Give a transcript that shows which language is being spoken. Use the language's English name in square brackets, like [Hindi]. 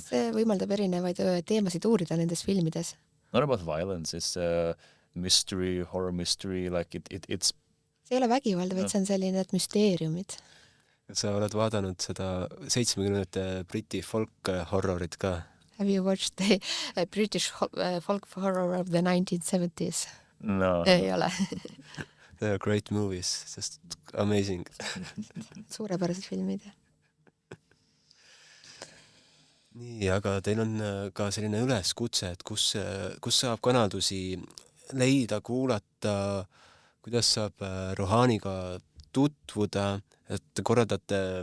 [Estonian] see võimaldab erinevaid teemasid uurida nendes filmides. [English] Not about violence, it's mystery, horror mystery, like it's... [Estonian] See ei ole vägivald, vaid see on selline müsteeriumid. Sa oled vaadanud seda 70-ndate Briti folk-horrorit ka? [English] Have you watched the British folk horror of the 1970s? No. [Estonian] Ei ole. [English] They are great movies, just amazing. [Estonian] suurepärased filmid. Nii, aga teil on ka selline üleskutse, et kus saab kanaldusi leida, kuulata, kuidas saab Rohaniga tutvuda, et korraldate